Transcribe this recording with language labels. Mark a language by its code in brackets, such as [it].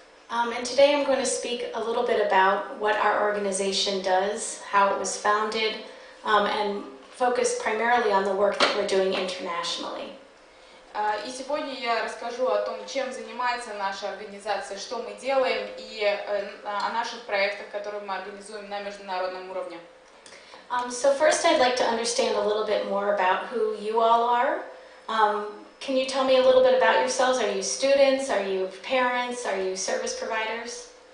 [en] And today I'm going to speak a little bit about what our organization does, how it was founded, and focus primarily on the work that we're doing internationally. [ru] И сегодня я расскажу о том, чем занимается наша организация, что мы делаем, и о наших проектах, которые мы организуем на международном уровне. [en] So first I'd like to understand a little bit more about who you all are. Can you tell me a little bit about yourselves? Are you students? Are you parents? Are you service providers?